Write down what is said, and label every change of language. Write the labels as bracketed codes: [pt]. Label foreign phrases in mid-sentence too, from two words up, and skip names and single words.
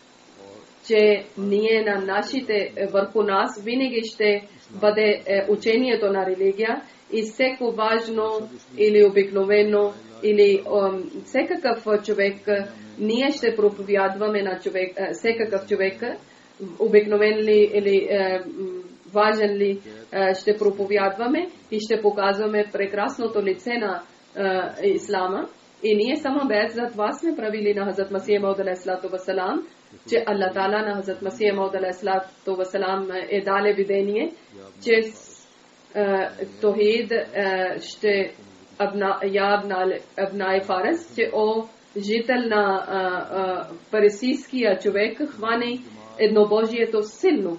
[bg] Че ние на нашите, върху нас винаги ще бъде учението на религия и всеко важно или обикновено или всекакъв човек, ние ще проповядваме на човек, всекакъв човек, обикновен ли или важен ли, ще проповядваме и ще показваме прекрасното лице на ислама. И ние само без за това сме правили на Хазрат Масия Мауд [ar] عليه الصلاة والسلام, [bg] че Аллах Таала на Хазрат Масия Мауд [ar] عليه الصلاة والسلام [bg] е дале видение, че Тохид ще абнае Фарес, че жител на парисийския човек хване еднобожието силно.